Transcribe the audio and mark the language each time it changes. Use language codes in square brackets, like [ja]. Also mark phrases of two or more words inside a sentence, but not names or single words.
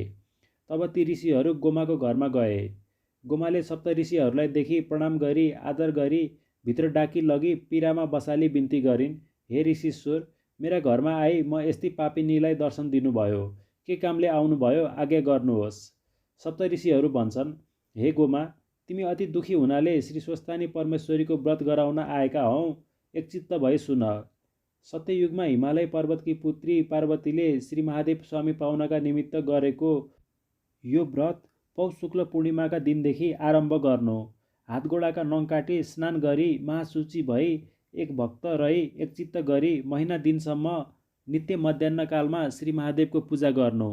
[ne] तब ती ऋषिहरू गोमाको घरमा गए। गोमाले सप्तऋषिहरूलाई देखि प्रणाम गरी आदर गरी भित्र डाकी लगी पिरामा बसाली बिन्ती गरिन्, हे ऋषिश्वर, मेरा घरमा आई म यस्तै पापिनीलाई दर्शन दिनुभयो। के कामले आउनुभयो, आज्ञा गर्नुहोस्। सप्तऋषिहरू भन्छन्, हे गोमा, तिमी अति दुखी हुनाले श्री स्वस्थानी परमेश्वरीको व्रत गराउन आएका हौ। एकचित्त भई सुन। सत्ययुगमा हिमालय पर्वतकी पुत्री पार्वतीले श्री महादेव स्वामी पाउनका निमित्त गरेको यो व्रत पौष शुक्ल पूर्णिमाका दिनदेखि आरम्भ गर्नु। हातगोडाका नङ काटी स्नान गरी महाशुचि भई एक भक्त रही एकचित्त गरी महिना दिनसम्म नित्य मध्याह्नकालमा श्री महादेवको पूजा गर्नु।